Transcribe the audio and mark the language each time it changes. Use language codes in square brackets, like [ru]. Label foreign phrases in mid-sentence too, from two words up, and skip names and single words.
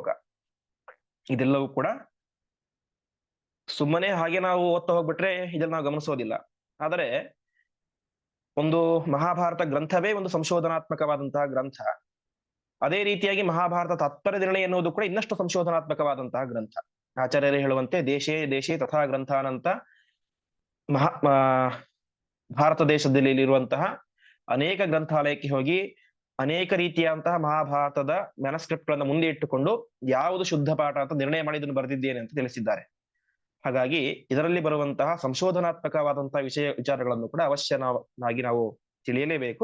[kn] ಇದೆಲ್ಲವೂ ಕೂಡ ಸುಮ್ಮನೆ ಹಾಗೆ ನಾವು ಓದ್ತಾ ಹೋಗ್ಬಿಟ್ರೆ ಇದನ್ನ ನಾವು ಗಮನಿಸೋದಿಲ್ಲ. ಆದರೆ ಒಂದು ಮಹಾಭಾರತ ಗ್ರಂಥವೇ ಒಂದು ಸಂಶೋಧನಾತ್ಮಕವಾದಂತಹ ಗ್ರಂಥ. ಅದೇ ರೀತಿಯಾಗಿ ಮಹಾಭಾರತ ತಾತ್ಪರ್ಯ ನಿರ್ಣಯ ಎನ್ನುವುದು ಕೂಡ ಇನ್ನಷ್ಟು ಸಂಶೋಧನಾತ್ಮಕವಾದಂತಹ ಗ್ರಂಥ. ಆಚಾರ್ಯರು ಹೇಳುವಂತೆ [sa] ದೇಶೇ ದೇಶೇ ತಥಾ [kn] ಗ್ರಂಥಾನಂತ ಭಾರತ ದೇಶದಲ್ಲಿ ಇರುವಂತಹ ಅನೇಕ ಗ್ರಂಥಾಲಯಕ್ಕೆ ಹೋಗಿ ಅನೇಕ ರೀತಿಯಂತಹ ಮಹಾಭಾರತದ ಮ್ಯಾನುಸ್ಕ್ರಿಪ್ಟ್ ಗಳನ್ನ ಮುಂದೆ ಇಟ್ಟುಕೊಂಡು ಯಾವುದು ಶುದ್ಧ ಪಾಠ ಅಂತ ನಿರ್ಣಯ ಮಾಡಿ ಇದನ್ನು ಬರೆದಿದ್ದೇನೆ ಅಂತ ತಿಳಿಸಿದ್ದಾರೆ. ಹಾಗಾಗಿ ಇದರಲ್ಲಿ ಬರುವಂತಹ ಸಂಶೋಧನಾತ್ಮಕವಾದಂತಹ ವಿಚಾರಗಳನ್ನು ಕೂಡ ಅವಶ್ಯವಾಗಿ ನಾವು ತಿಳಿಯಲೇಬೇಕು.